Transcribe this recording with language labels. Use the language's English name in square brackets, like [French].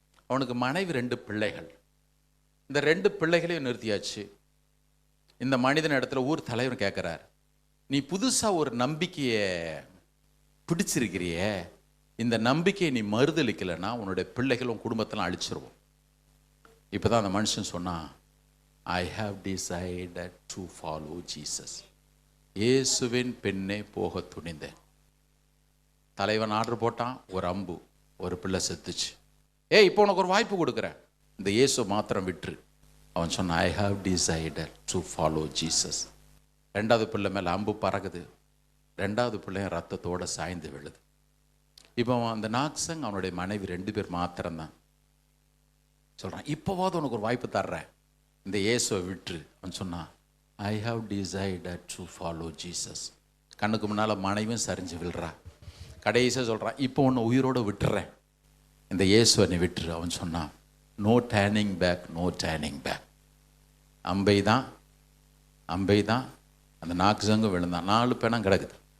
[Tamil] அவனுக்கு மனைவி 2 பிள்ளைகள். இந்த 2 பிள்ளைகளையும் நிறுத்தியாச்சு. இந்த மனிதன் இடத்துல ஊர் தலைவர் கேட்குறார், நீ புதுசாக ஒரு நம்பிக்கையை பிடிச்சிருக்கிறியே, இந்த நம்பிக்கையை நீ மறுதளிக்கலைன்னா உன்னுடைய பிள்ளைகளும் குடும்பத்தெல்லாம் அழிச்சிருவோம். இப்போ தான் அந்த மனுஷன் சொன்னான், [English] I have decided to follow Jesus. [Tamil] இயேசுவின் பெண்ணே போக துணிந்தேன். தலைவன் ஆர்டர் போட்டான், ஒரு அம்பு, ஒரு பிள்ளை செத்துச்சு. இப்போ உனக்கு ஒரு வாய்ப்பு கொடுக்குறேன், இந்த இயேசு மாத்திரம் விட்டுரு. அவன் சொன்னான், [English] I have decided to follow Jesus. [Tamil] 2வது பிள்ளை மேலே அம்பு பறகுது. 2வது பிள்ளையும் ரத்தத்தோடு சாய்ந்து விழுது. இப்போ அந்த நாக்சங் அவனுடைய மனைவி 2 பேர் மாத்திரம்தான். சொல்கிறான், இப்போவாது உனக்கு ஒரு வாய்ப்பு தர்றேன், இந்த இயேசுவை விட்டுரு. அவன் சொன்னான், [English] I have decided to follow Jesus. [Tamil] கண்ணுக்கு முன்னால் மனைவியும் சரிஞ்சு விழுறா. கடைசியாக சொல்கிறான், இப்போ ஒன்று உயிரோடு விட்டுறேன், இந்த இயேசுவை நீ விட்டுரு. அவன் சொன்னான், [English] No turning back, no turning back. [Tamil] அம்பை தான் அந்த நாக்சங்கு விழுந்தான். 4 பிணம் கிடக்குது.